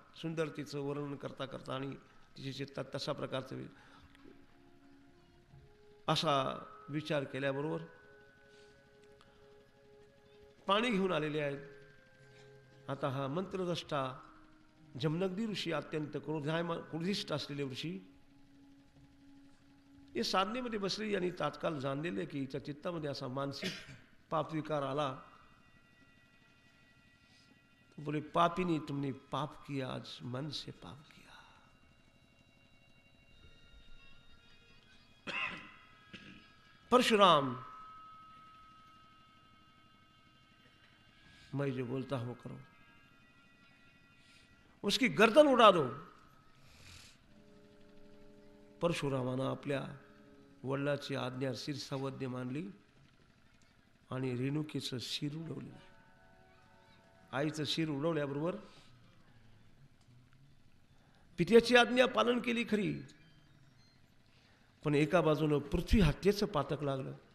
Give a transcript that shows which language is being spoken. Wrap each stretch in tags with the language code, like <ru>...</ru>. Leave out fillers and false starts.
<mr>सुंदरतेचं वर्णन करता करता आणि तिच्या चित्तात तशा प्रकारचं असा विचार केल्याबरोबर पाणी घेऊन आलेले आहेत. आता हा मंत्रद्रष्टा जमनगदी ऋषी, अत्यंत क्रोधिष्ठ असलेले ऋषी, हे साधनेमध्ये बसले आणि तात्काळ जाणलेले की हिच्या चित्तामध्ये असा मानसिक पाप विकार आला.</mr> <hi>बोले पापिनी तुमने पाप किया, आज मन से पाप किया. परशुराम, मैं जो बोलता हूं करो, उसकी गर्दन उडा दो.</hi> <mr>परशुरामानं आपल्या वडिलाची आज्ञा शिरसावद्य मानली आणि रेणुकेचं शिर उडवलं. आईचं शिर उडवल्याबरोबर पित्याची आज्ञा पालन केली खरी, पण एका बाजूनं पृथ्वी हत्येचं पातक लागलं.</mr>